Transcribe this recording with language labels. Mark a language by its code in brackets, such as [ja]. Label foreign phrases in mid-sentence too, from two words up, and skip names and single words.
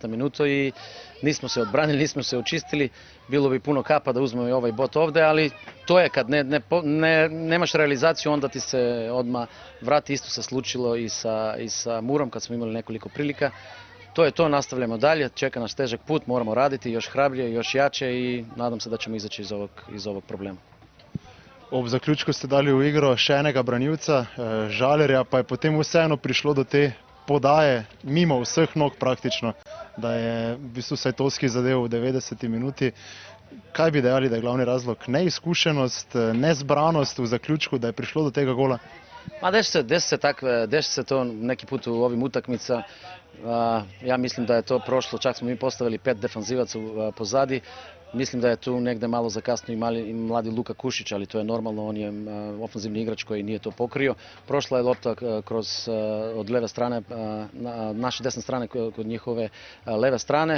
[sr] minutu i nismo se odbranili, nismo se očistili, bilo bi puno kapa da uzmemo i ovaj bot ovdje, ali to je kad nemaš realizaciju, onda ti se odmah vrati, isto se slučilo i sa Murom kad smo imali nekoliko prilika. To je to, nastavljamo dalje, čeka nas težak put, moramo raditi još hrabrije, još jače i nadam se da ćemo izaći iz ovog problema. [sl] Ob zaključku ste dali v igro še enega branilca, Žalerja, pa je potem vseeno prišlo do te podaje mimo vseh nog praktično, da je v bistvu Sajtovski zadev v 90. minuti. Kaj bi dejali, da je glavni razlog? Neizkušenost, nezbranost v zaključku, da je prišlo do tega gola? [sr] Ma desi se to neki put u ovim utakmica. Ja mislim da je to prošlo, čak smo mi postavili 5 defanzivaca pozadi. Mislim da je tu negdje malo zakasnio i mladi Luka Kušić, ali to je normalno, on je ofenzivni igrač koji nije to pokrio. Prošla je lopta od leve strane, naše desne strane kod njihove leve strane.